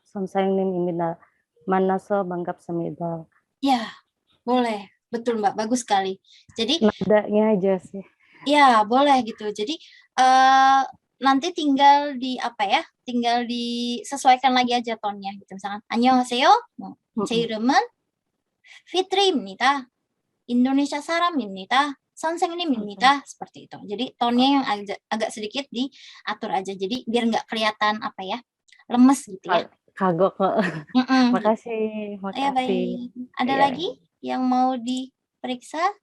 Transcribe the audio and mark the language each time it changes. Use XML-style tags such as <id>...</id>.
<ko>선생님입니다. 만나서 반갑습니다.</ko> <id>Ya, boleh. Betul, Mbak. Bagus sekali. Jadi, nadanya aja sih. ya, boleh gitu. Jadi, nanti tinggal di apa ya? Tinggal disesuaikan lagi aja tonnya gitu. Misalkan</id> <ko>안녕하세요. 제 이름은 Fitri입니다. Indonesia 사람입니다. 선생님입니다.</ko> <id>Seperti itu. Jadi tonnya yang agak sedikit diatur aja. Jadi biar nggak kelihatan apa ya, lemes gitu ya. Kagok kok. Makasih, Ya, baik. Ada lagi yang mau diperiksa?</id>